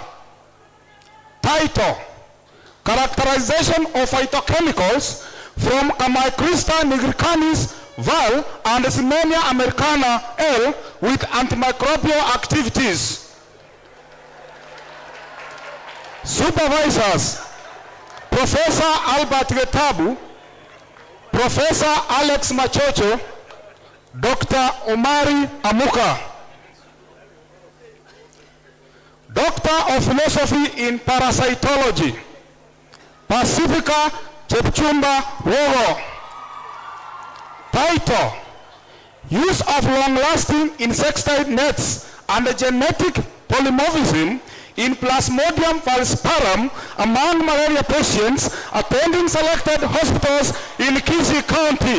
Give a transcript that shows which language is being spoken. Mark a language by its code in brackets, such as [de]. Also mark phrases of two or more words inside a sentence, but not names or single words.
[en] Title, Characterization of Phytochemicals from Kamycrista nigricanis Val and Simenia americana L with antimicrobial activities. Supervisors, Professor Albert Getabu, Professor Alex Machocho, Dr. Omari Amuka. Doctor of Philosophy in Parasitology, Pacifica Chepchumba Wogo. Title, Use of long-lasting insecticide nets and genetic polymorphism in Plasmodium falciparum among malaria patients attending selected hospitals in Kisii County.